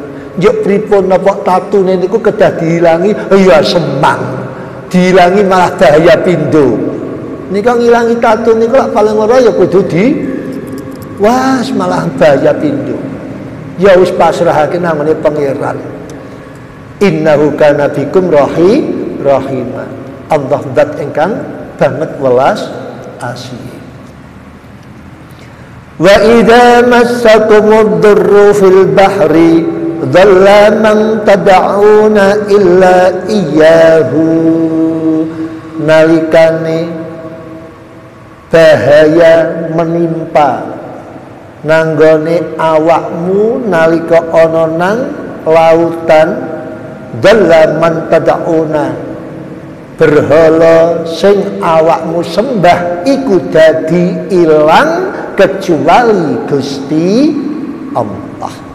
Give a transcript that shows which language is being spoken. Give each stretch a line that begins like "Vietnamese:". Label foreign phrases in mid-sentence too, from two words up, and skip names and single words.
Javanese: Njuk pripun napa tatune niku kedah dihilangi ya semang. Dihilangi malah bahaya pindho. Nika ngilangi tatu niku lak paling ora ya kudu wah malah bahaya pindho. Ya wis pasrahake nang ngene pangeran.
Arabic: إنه كان بكم رحيما.
Javanese: Allah zat ingkang banget welas asih.
Arabic: وإذا مسكم الضر في البحر ضل من تدعون إلا إياه.
Javanese: Nalikane bahaya menimpa nanggone awakmu nalika ana nang lautan,
Arabic: ضل من تدعون,
Javanese: berhala sing awakmu sembah iku dadi ilang kecuali Gusti Allah.